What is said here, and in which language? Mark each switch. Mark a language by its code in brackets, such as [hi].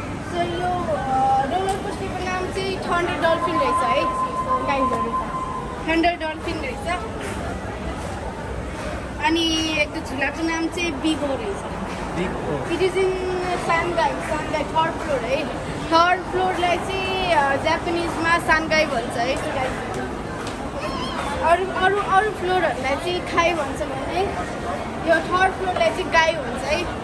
[ne] So यो roller कोस्टरको नाम चाहिँ थन्डर डल्फिन रहेछ है गाइजहरू. थन्डर डल्फिन रहेछ. अनि त्यो झुलाको नाम चाहिँ बिगो रहेछ. [en] It is in सानगाई third floor है. [ne] थर्ड फ्लोरलाई चाहिँ जापानिजमा सानगाई भन्छ है. अरू फ्लोरहरूलाई चाहिँ खाई भन्छ भने यो थर्ड फ्लोरलाई चाहिँ गाई भन्छ है.